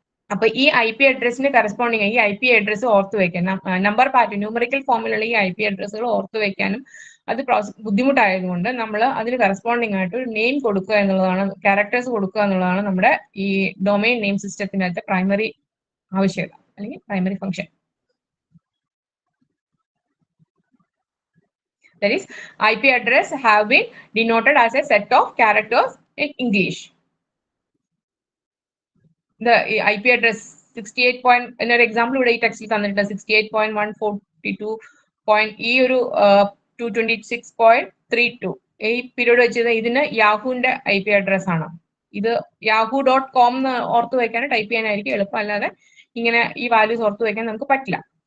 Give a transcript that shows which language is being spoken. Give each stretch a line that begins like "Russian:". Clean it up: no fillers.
Malayalam: അപ്പൊ ഈ IP അഡ്രസ്സിന് corresponding ഈ IP അഡ്രസ്സ് ഓർത്ത് വെക്കാൻ നമ്പർ പാറ്റേൺ ന്യൂമറിക്കൽ ഫോമിലുള്ള ഈ IP അഡ്രസ്സുകൾ ഓർത്ത് വെക്കാനും അത് ബുദ്ധിമുട്ടായതുകൊണ്ട് നമ്മൾ അതിന് കറസ്പോണ്ടിങ് ആയിട്ട് ഒരു നെയിം കൊടുക്കുക എന്നുള്ളതാണ്, ക്യാരക്ടേഴ്സ് കൊടുക്കുക എന്നുള്ളതാണ് നമ്മുടെ ഈ ഡൊമൈൻ നെയിം സിസ്റ്റത്തിനകത്തെ പ്രൈമറി ആവശ്യകത അല്ലെങ്കിൽ primary function.
English: That is, IP address have been denoted as a set of characters in English. The IP address 68.
Malayalam: എന്നൊരു എക്സാമ്പിൾ ഇവിടെ ഈ ടെക്സ്റ്റിൽ തന്നിട്ടുണ്ട്. 68.142. ഈ ഒരു 226.32 ഈ പീരീഡ് വെച്ചത് ഇതിന് യാഹൂന്റെ IP അഡ്രസ് ആണ്. ഇത് yahoo.com എന്ന് ഓർത്ത് വയ്ക്കാൻ ടൈപ്പ് ചെയ്യാനായിരിക്കും എളുപ്പം, അല്ലാതെ ഇങ്ങനെ ഈ വാല്യൂസ് ഓർത്ത് വയ്ക്കാൻ നമുക്ക് പറ്റില്ല.